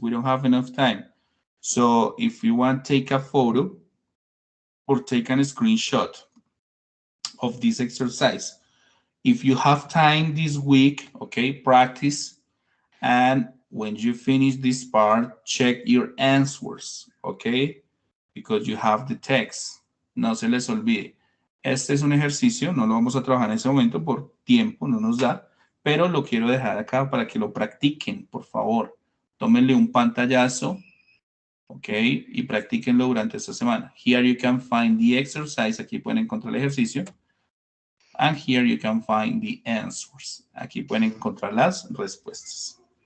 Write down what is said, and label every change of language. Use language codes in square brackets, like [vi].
[en] We don't have enough time. So if you want, take a photo or take a screenshot of this exercise. If you have time this week, okay, practice. And when you finish this part, check your answers, okay? Because you have the text. [es] No se les olvide. Este es un ejercicio, no lo vamos a trabajar en ese momento por tiempo, no nos da. Pero lo quiero dejar acá para que lo practiquen, por favor. Tómenle un pantallazo, ¿ok? Y practíquenlo durante esta semana. [en] Here you can find the exercise. [es] Aquí pueden encontrar el ejercicio. [en] And here you can find the answers. [es] Aquí pueden encontrar las respuestas.